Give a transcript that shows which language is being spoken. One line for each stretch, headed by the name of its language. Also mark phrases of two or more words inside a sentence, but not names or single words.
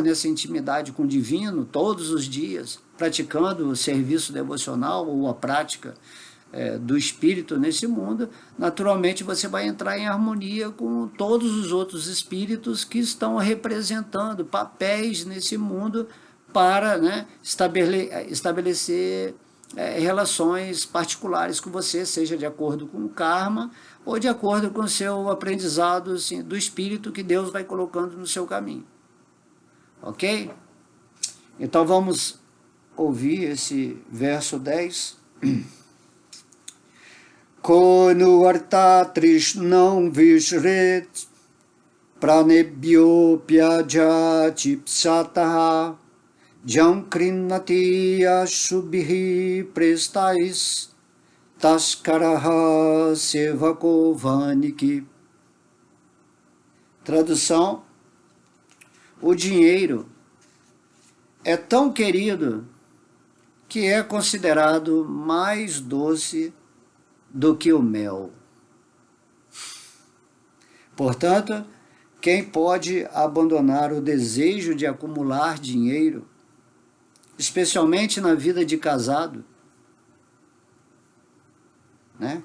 Portuguese: nessa intimidade com o divino, todos os dias, praticando o serviço devocional ou a prática do espírito nesse mundo, naturalmente você vai entrar em harmonia com todos os outros espíritos que estão representando papéis nesse mundo para, né, estabelecer relações particulares com você, seja de acordo com o karma ou de acordo com o seu aprendizado, assim, do espírito que Deus vai colocando no seu caminho. Ok? Então vamos ouvir esse verso 10.
Sanskrit: Konu arta trishnam vishret pranebhyopya jachipsataha jam krinnati ashubhihi prestais taskaraha sevako vaniki.
Portuguese: Tradução: o dinheiro é tão querido que é considerado mais doce do que o mel. Portanto, quem pode abandonar o desejo de acumular dinheiro, especialmente na vida de casado, né?